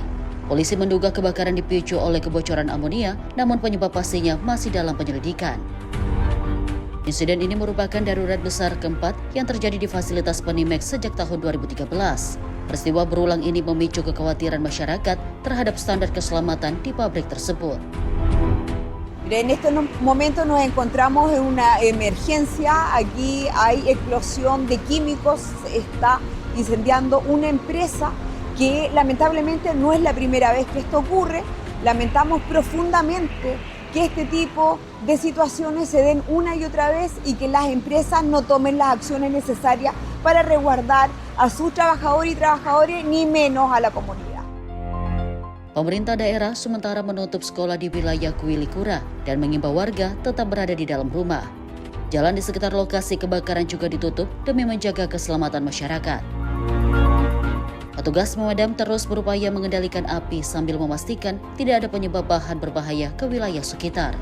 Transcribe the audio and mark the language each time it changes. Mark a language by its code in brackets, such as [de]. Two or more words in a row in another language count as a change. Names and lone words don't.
[id] Polisi menduga kebakaran dipicu oleh kebocoran amonia, namun penyebab pastinya masih dalam penyelidikan. Insiden ini merupakan darurat besar keempat yang terjadi di fasilitas Penimex sejak tahun 2013. Peristiwa berulang ini memicu kekhawatiran masyarakat terhadap standar keselamatan di pabrik tersebut. [es] En este momento nos encontramos en una emergencia. Aquí hay explosión de químicos. Se está incendiando una empresa que lamentablemente no es la primera vez que esto ocurre. Lamentamos profundamente que este tipo de situaciones se den una y otra vez y que las empresas no tomen las acciones necesarias para resguardar a sus trabajadores y trabajadores, ni menos a la comunidad. [id] Pemerintah daerah sementara menutup sekolah di wilayah Kuilikura dan mengimbau warga tetap berada di dalam rumah. Jalan di sekitar lokasi kebakaran juga ditutup demi menjaga keselamatan masyarakat. Petugas pemadam terus berupaya mengendalikan api sambil memastikan tidak ada penyebab bahan berbahaya ke wilayah sekitar.